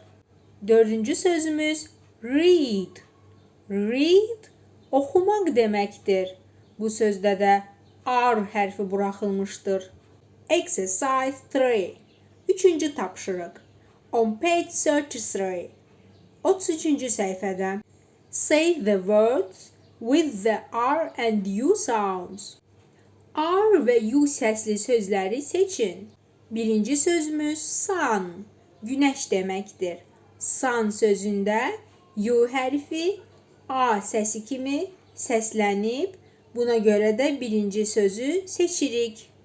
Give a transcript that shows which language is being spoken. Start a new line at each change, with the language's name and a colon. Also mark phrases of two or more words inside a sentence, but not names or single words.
Azerbaijani: Dördüncü sözümüz read. Read oxumaq deməkdir. Bu sözdə də R hərfi buraxılmışdır.
English: Exercise 3.
Azerbaijani: Üçüncü tapşırıq.
English: On page 33.
Azerbaijani: 33-cü səhifədə.
English: Say the words with the R and U sounds.
Azerbaijani: R və U səsli sözləri seçin. Birinci sözümüz sun, güneş deməkdir. Sun sözündə U hərfi A səsi kimi səslənib, buna görə də birinci sözü seçirik.